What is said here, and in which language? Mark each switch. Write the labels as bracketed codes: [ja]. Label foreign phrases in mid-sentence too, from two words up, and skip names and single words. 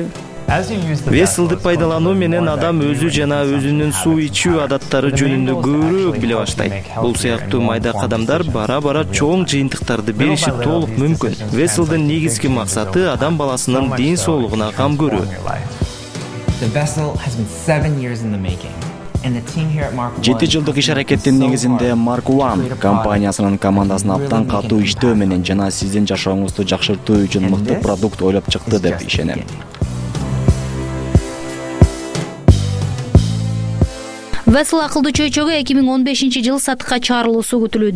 [ky] Wessel'ди пайдалануу менен адам өзү жана өзүнүн суу ичүү адаттары жөнүндө көбүрөөк биле баштайт. Бул сыяктуу майда кадамдар бара-бара чоң жыйынтыктарды бериши толук мүмкүн. Wessel'дин негизги максаты адам баласынын ден соолугуна кам көрүү. [en] The vessel has been 7 years in the making. [ky] 7 жылдык иш аракеттин негизинде Mark One компаниясынын командасына абдан катуу иштөө менен жана сиздин жашооңузду жакшыртуу үчүн мыкты продукт ойлоп чыкты деп ишенем. Wessel акылдуу чөйчөгү 2015-жылы сатыкка чыгарылуусу күтүлүүдө.